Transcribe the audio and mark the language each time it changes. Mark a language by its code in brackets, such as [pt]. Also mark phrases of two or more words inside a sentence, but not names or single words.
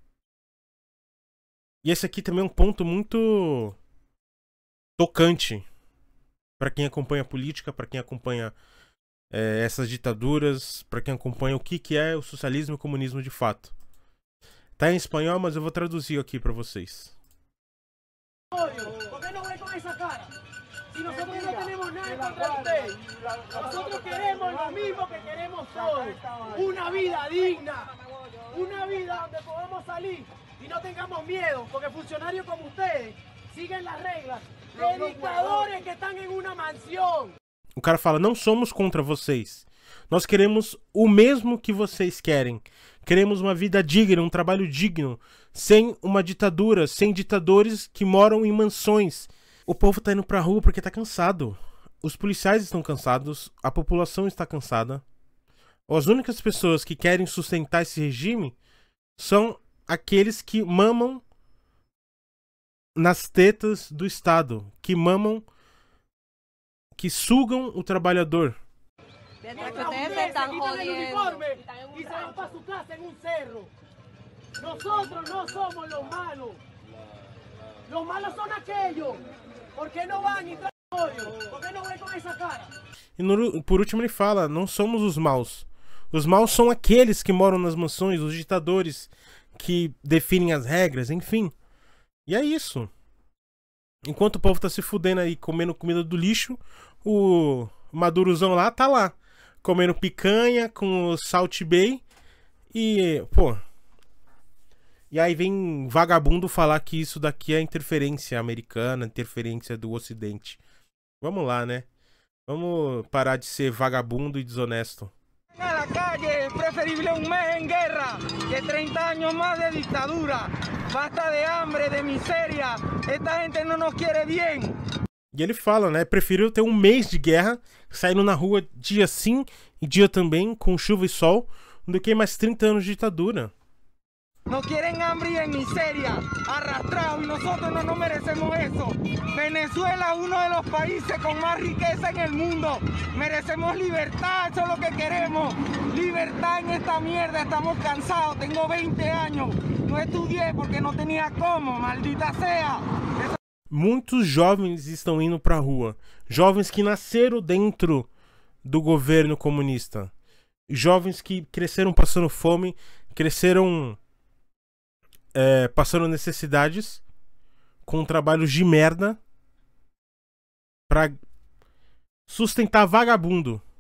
[pt] E esse aqui também é um ponto muito tocante para quem acompanha a política, para quem acompanha essas ditaduras, para quem acompanha o que é o socialismo e o comunismo de fato. Tá em espanhol, mas eu vou traduzir aqui para vocês. [es] Si nosotros no tenemos nada contra usted, nosotros queremos lo mismo que queremos todos, una vida digna, una vida donde podamos salir y no tengamos miedo, porque funcionarios como ustedes siguen las reglas de dictadores que están en una mansión. [pt] O cara fala, não somos contra vocês, nós queremos o mesmo que vocês querem, queremos uma vida digna, um trabalho digno, sem uma ditadura, sem ditadores que moram em mansões. O povo tá indo pra rua porque tá cansado. Os policiais estão cansados, a população está cansada. As únicas pessoas que querem sustentar esse regime são aqueles que mamam nas tetas do Estado, que mamam, que sugam o trabalhador. [es] Nosotros no somos los malos. Los malos son aquellos. ¿Por qué no van y traen odio? ¿Por qué no ven con esa cara? [pt] E por último ele fala, não somos os maus. Os maus são aqueles que moram nas mansões, os ditadores que definem as regras, enfim. E é isso. Enquanto o povo tá se fudendo aí, comendo comida do lixo, o Madurozão lá tá lá, comendo picanha com o Salt Bay e, pô... E aí vem vagabundo falar que isso daqui é interferência americana, interferência do Ocidente. Vamos lá, né? Vamos parar de ser vagabundo e desonesto. [es] A la calle es preferible un mes en guerra que 30 años más de dictadura. Basta de hambre, de miseria. Esta gente no nos quiere bien. [pt] E ele fala, né? Prefiro ter um mês de guerra, saindo na rua dia sim e dia também, com chuva e sol, do que mais 30 anos de ditadura. [es] Nos quieren hambre y en miseria, arrastrados, y nosotros no nos merecemos eso. Venezuela es uno de los países con más riqueza en el mundo. Merecemos libertad, eso es lo que queremos. Libertad en esta mierda, estamos cansados. Tengo 20 años, no estudié porque no tenía cómo, maldita sea. [pt] Muitos jovens estão indo pra rua. Jovens que nasceram dentro do governo comunista. Jovens que cresceram passando fome, cresceram... passando necessidades com trabalhos de merda pra sustentar vagabundo.